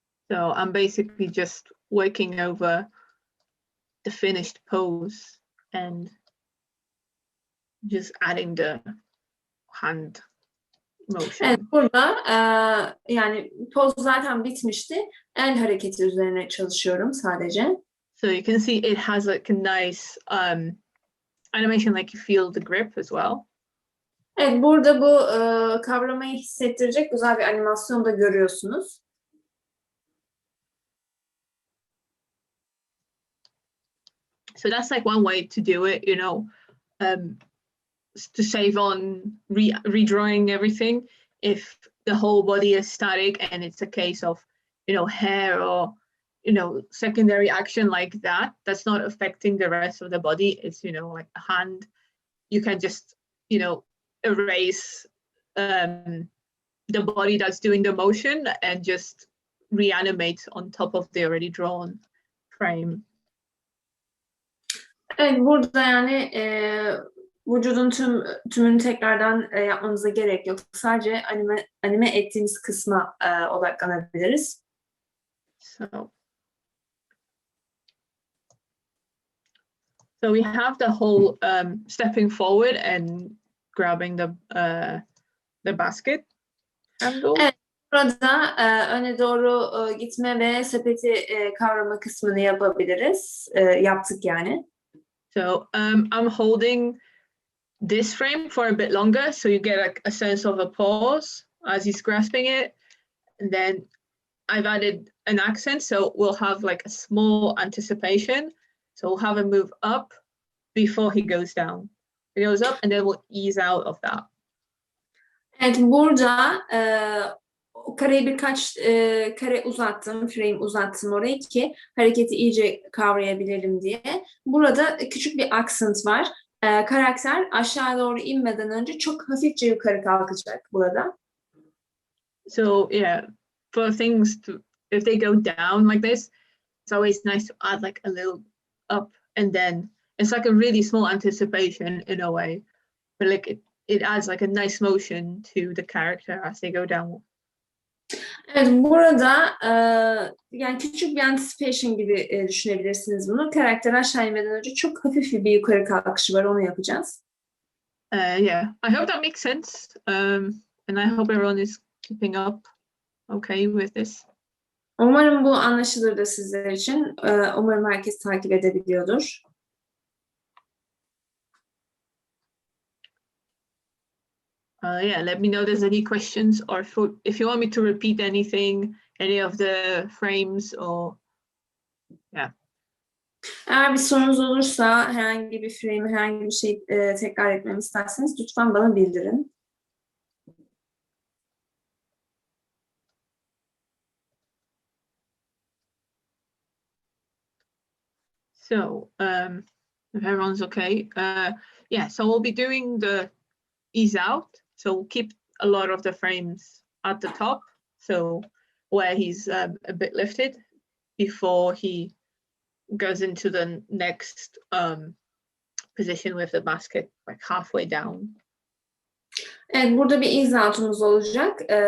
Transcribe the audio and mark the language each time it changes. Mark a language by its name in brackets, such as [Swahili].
[English] So I'm basically just working over the finished pose and just adding the hand motion. [Turkish] Evet, burada yani poz zaten bitmişti. El hareketi üzerine çalışıyorum sadece. [English] So you can see it has like a nice animation, like you feel the grip as well. [Turkish] Evet, burada bu kavramayı hissettirecek güzel bir animasyon da görüyorsunuz. [English] So that's like one way to do it, to save on redrawing everything. If the whole body is static and it's a case of, hair or, secondary action like that, that's not affecting the rest of the body. It's, like a hand. You can just, erase the body that's doing the motion and just reanimate on top of the already drawn frame. [Turkish] Evet, burada yani vücudun tümünü tekrardan yapmanıza gerek yok. Sadece anime ettiğimiz kısma odaklanabiliriz. [English] So we have the whole stepping forward and grabbing the basket handle. [Turkish] Evet, burada öne doğru gitme ve sepeti kavrama kısmını yapabiliriz. Yaptık yani. [English] So I'm holding this frame for a bit longer, so you get a sense of a pause as he's grasping it. And then I've added an accent, so we'll have like a small anticipation. So we'll have him move up before he goes down. He goes up and then we'll ease out of that. [Turkish] Evet, burada o kareyi birkaç kare uzattım, frame uzattım orayı ki hareketi iyice kavrayabilelim diye. Burada küçük bir accent var. Karakter aşağı doğru inmeden önce çok hafifçe yukarı kalkacak burada. [English] So yeah, for things to, if they go down like this, it's always nice to add like a little up, and then it's like a really small anticipation in a way, but like it adds like a nice motion to the character as they go down. [Turkish] Evet, burada yani küçük bir anticipation gibi düşünebilirsiniz bunu. Karakter aşağı inmeden önce çok hafif bir yukarı kalkışı var, onu yapacağız. [English] Yeah, I hope that makes sense, and I hope everyone is keeping up okay with this. [Turkish] Umarım bu anlaşılır da sizler için. Umarım herkes takip edebiliyordur. [English] Yeah, let me know if there's any questions, or if you want me to repeat anything, any of the frames, or yeah. [Turkish] Eğer bir sorunuz olursa, herhangi bir frame, herhangi bir şey tekrar etmemi isterseniz lütfen bana bildirin. [English] So, if everyone's okay, yeah, so we'll be doing the ease out. So we'll keep a lot of the frames at the top, so where he's a bit lifted before he goes into the next position with the basket, like halfway down. [Turkish] Evet, burada bir ease out'umuz olacak.